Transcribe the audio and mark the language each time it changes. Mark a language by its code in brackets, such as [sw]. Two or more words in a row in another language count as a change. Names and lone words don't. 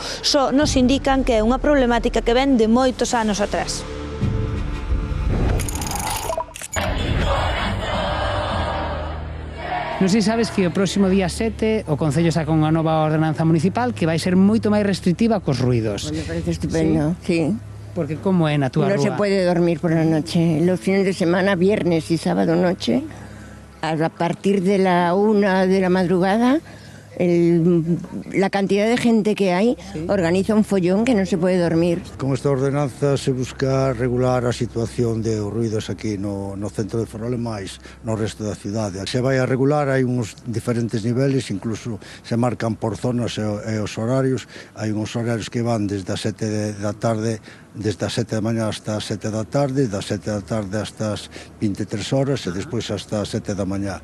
[gl] Só nos indican que é unha problemática que ven de moitos anos atrás. Non sei se sabes que o próximo día 7 o Concello saca unha nova ordenanza municipal que vai ser moito máis restrictiva cos ruidos. [es] Me parece estupendo, sí. [gl] Porque como é na túa rúa? [es] No se puede dormir por la noche. Los fines de semana, viernes y sábado noche, a partir de la 1 de la madrugada, La cantidad de gente que hay organiza un follón que no se puede dormir. [gl] Con esta ordenanza se busca regular a situación de ruidos aquí no centro de Ferrol e máis no resto da cidade. Se vai a regular, hai uns diferentes niveles, incluso se marcan por zonas e os horarios. Hai uns horarios que van desde as 7 da tarde, desde as 7 da mañá hasta as 7 da tarde, das 7 da tarde hasta as 23 horas e despois hasta as 7 da mañá.